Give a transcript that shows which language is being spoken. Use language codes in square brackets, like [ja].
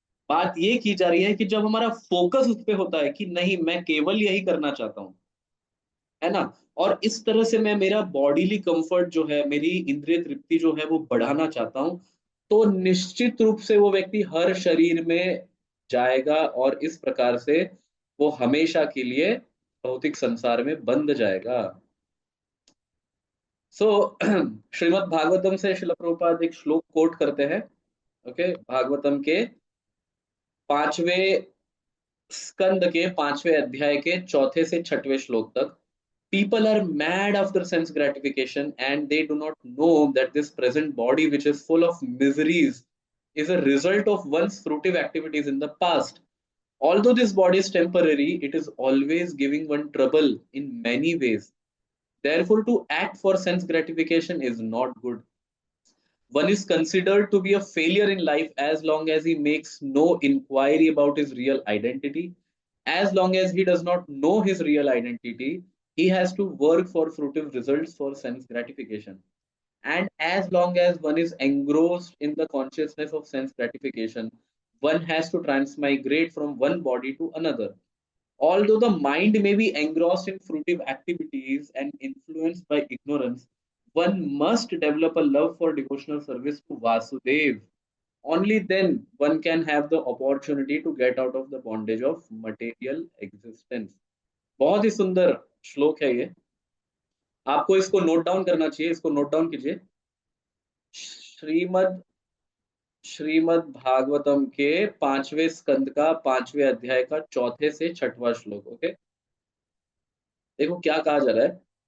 [hi] बात ये की जा रही है कि जब हमारा फोकस उस पे होता है कि नहीं मैं केवल यही करना चाहता हूँ, है ना, और इस तरह से मैं मेरा बॉडीली कंफर्ट जो है, मेरी इंद्रिय तृप्ति जो है वो बढ़ाना चाहता हूँ, तो निश्चित रूप से वो व्यक्ति हर शरीर में जाएगा और इस प्रकार से वो हमेशा के लिए भौतिक संसार में बंध जाएगा। सो श्रीमद् भागवतम से श्रील प्रभुपाद एक श्लोक कोट करते हैं। ओके, भागवतम के 5वें स्कंद के 5वें अध्याय के 4 से 6वें श्लोक तक। [en] People are mad after sense gratification, and they do not know that this present body, which is full of miseries, is a result of one's fruitive activities in the past. Although this body is temporary, it is always giving one trouble in many ways. Therefore, to act for sense gratification is not good. One is considered to be a failure in life as long as he makes no inquiry about his real identity. As long as he does not know his real identity, he has to work for fruitive results for sense gratification. And as long as one is engrossed in the consciousness of sense gratification, one has to transmigrate from one body to another. Although the mind may be engrossed in fruitive activities and influenced by ignorance, one must develop a love for devotional service to Vasudev. Only then one can have the opportunity to get out of the bondage of material existence. [hi] बहुत ही सुंदर श्लोक है ये। आपको इसको note down करना चाहिए, इसको नोट डाउन कीजिए। श्रीमद् श्रीमद् भागवतम के 5वें स्कंद का 5वें अध्याय का 4 से 6वां श्लोक। ओके, देखो क्या कहा जा रहा है।